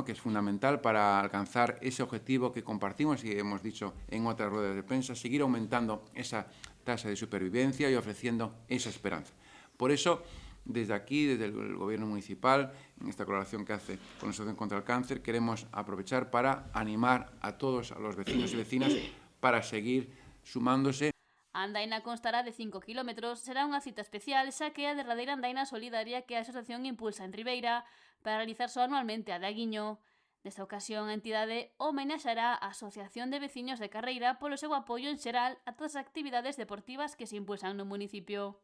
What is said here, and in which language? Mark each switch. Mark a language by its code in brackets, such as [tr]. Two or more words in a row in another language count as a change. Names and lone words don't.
[es] Que es fundamental para alcanzar ese objetivo que compartimos y hemos dicho en otras ruedas de prensa, seguir aumentando esa tasa de supervivencia y ofreciendo esa esperanza. Por eso, desde aquí, desde el Gobierno municipal, en esta colaboración que hace con la Asociación contra el Cáncer, queremos aprovechar para animar a todos, a los vecinos y vecinas, para seguir sumándose. [gl] A andaina constará de 5 km, será unha cita especial, xa que é a derradeira andaina solidaria que a asociación impulsa en Ribeira para realizar só anualmente a de Aguiño. Nesta ocasión, a entidade homenaxará a Asociación de Veciños de Carreira polo seu apoio en xeral a todas as actividades deportivas que se impulsan no municipio.